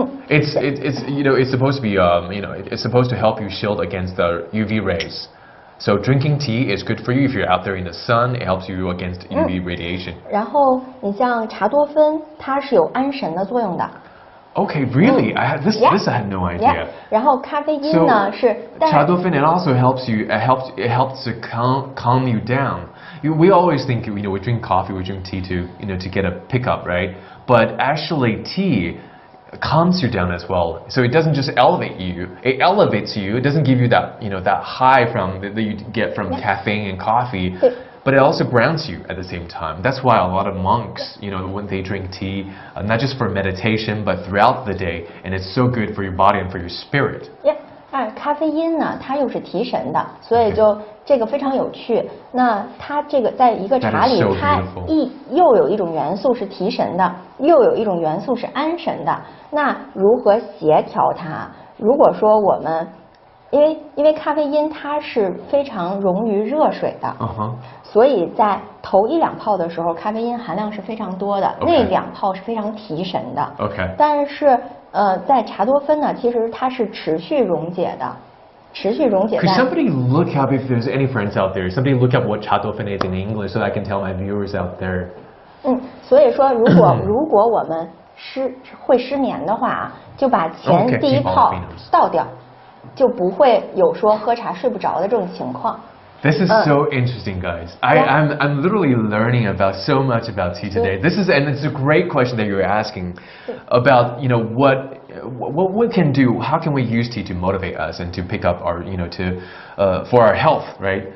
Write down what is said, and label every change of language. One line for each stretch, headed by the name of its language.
English: It's supposed to be it's supposed to help you shield against the UV rays. So drinking tea is good for you if you're out there in the sun. It helps you against UV radiation.
Chinese: 然后你像茶多酚它是有安神的作用的。
English: Okay, really? This I had no idea.
Chinese: 然后咖啡因呢是
English: 茶多酚 it also helps you. It helps to calm you down. We always think we drink coffee, we drink tea to get a pickup, right? But actually tea calms you down as well. So it doesn't just elevate you. It elevates you. It doesn't give you that that high that you get from caffeine and coffee. But it also grounds you at the same time. That's why a lot of monks, when they drink tea, not just for meditation, but throughout the day, and it's so good for your body and for your spirit.
Chinese: 咖啡因呢，它又是提神的，所以就这个非常有趣。那它这个在一个茶里，它又有一种元素是提神的，又有一种元素是安神的。那如何协调它？如果说我们因为咖啡因它是非常溶于热水的，所以在头1、2泡的时候，咖啡因含量是非常多的，那2泡是非常提神的。但是在茶多酚呢，其实它是持续溶解的，持续溶解。
English: Could somebody look up if there's any friends out there? Somebody look up what 茶多酚 is in English so I can tell my viewers out there.
Chinese: 所以说如果我们会失眠的话，就把前第1泡倒掉。就不会有说喝茶睡不着的这种情况。
English: This is so interesting, guys. I'm literally learning about so much about tea today. And it's a great question that you're asking about what we can do. How can we use tea to motivate us and to pick up our for our health, right?